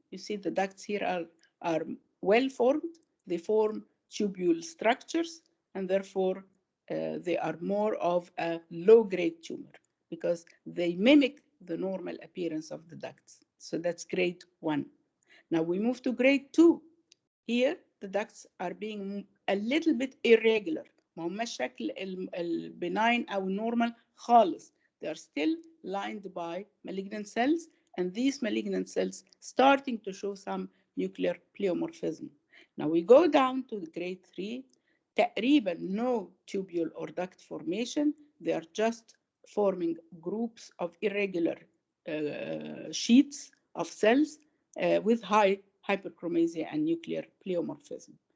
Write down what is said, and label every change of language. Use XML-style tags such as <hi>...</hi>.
<en>You see the ducts here are well-formed. They form tubule structures, and therefore they are more of a low-grade tumor because they mimic the normal appearance of the ducts. So that's grade 1. Now we move to grade 2. Here, the ducts are being a little bit irregular,</en> <ar>ما هماش شكل البناين أو normal خالص.</ar> <en>They are still lined by malignant cells, and these malignant cells starting to show some nuclear pleomorphism. Now we go down to the grade 3. تقريبا no tubule or duct formation. They are just forming groups of irregular sheets of cells with high hyperchromasia and nuclear pleomorphism.</en>